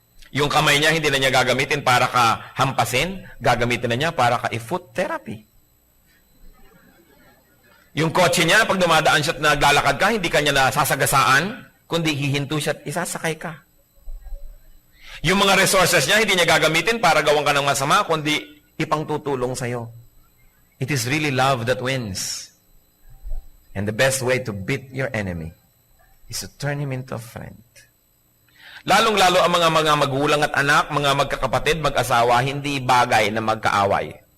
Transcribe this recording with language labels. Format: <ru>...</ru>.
<tl>Yung kamay niya, hindi na niya gagamitin para ka hampasin, gagamitin na niya para ka i-foot therapy. Yung kotse niya, pag dumadaan siya at naglalakad ka, hindi ka niya nasasagasaan, kundi hihinto siya at isasakay ka. Yung mga resources niya, hindi niya gagamitin para gawan ka ng masama, kundi ipangtutulong sa'yo.</tl> <en>It is really love that wins. And the best way to beat your enemy is to turn him into a friend.</en> <tl>Lalong-lalo ang mga magulang at anak, mga magkakapatid, mag-asawa, hindi bagay na magkaaway.</tl>